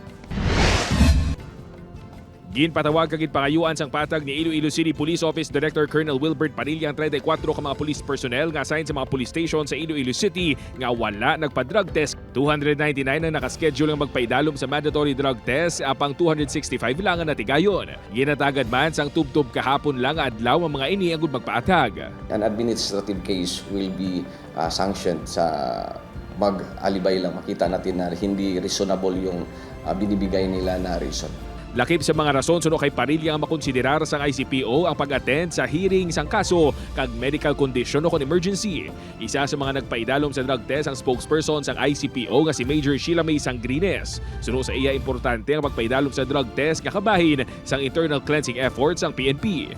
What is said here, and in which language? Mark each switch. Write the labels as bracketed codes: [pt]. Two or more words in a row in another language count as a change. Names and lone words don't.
[hil] Ginpatawag kagid pangayuan sang patag ni Iloilo City Police Office Director Colonel Wilbert Padilla ang 34 ka mga [en] police personnel [hil] nga assigned sa mga [en] police station [hil] sa Iloilo City nga wala nagpa-drug test. 299 ang nakaschedule ang magpaidalom sa [en] mandatory drug test, [hil] apang 265 lang ang natigayon. Ginatagad man sang tubtob kahapon lang adlaw ang mga ini agud magpaatag. [en] An administrative case will be sanctioned [hil] sa mag-alibay lang. [tl] Makita natin na hindi reasonable yung binibigay nila na reason. [hil] Lakip sa mga rason suno kay Padilla ang makonsiderar sang ICPO ang pag-attend sa hearing sang kaso kag [en] medical condition [hil] o kon emergency. Isa sa mga nagpaidalom sa [en] drug test [hil] ang spokesperson sang ICPO nga si Major Sheila May Sangrines. Suno sa iya importante ang magpaidalom sa [en] drug test [hil] nga kabahin sang [en] internal cleansing efforts [hil] ang PNP.